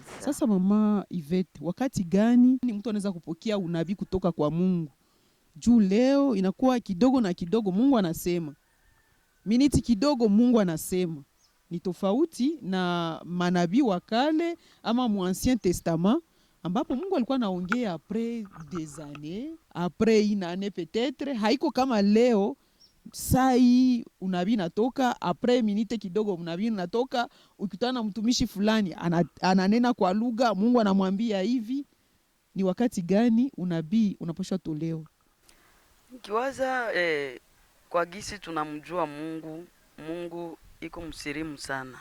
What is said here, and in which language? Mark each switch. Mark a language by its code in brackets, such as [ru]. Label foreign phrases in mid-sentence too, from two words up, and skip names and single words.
[sw] Sasa mama Yvette, wakati gani ni mtu anaweza kupokea unabii kutoka kwa Mungu? Juu leo inakuwa kidogo na kidogo Mungu anasema, miniti kidogo Mungu anasema. Ni tofauti na manabii wa kale ama mu [fr] Ancien Testament [sw] ambapo Mungu alikuwa anaongea [fr] après des années, après une année peut-être. [sw] Haiko kama leo sai unabii natoka [fr] après minute [sw] kidogo, unabii natoka, ukutana na mtumishi fulani ananena kwa lugha, Mungu anamwambia hivi. Ni wakati gani unabii unapaswa tolewa? Kiwaza kwa gisi tunamjua Mungu iko msirimu sana.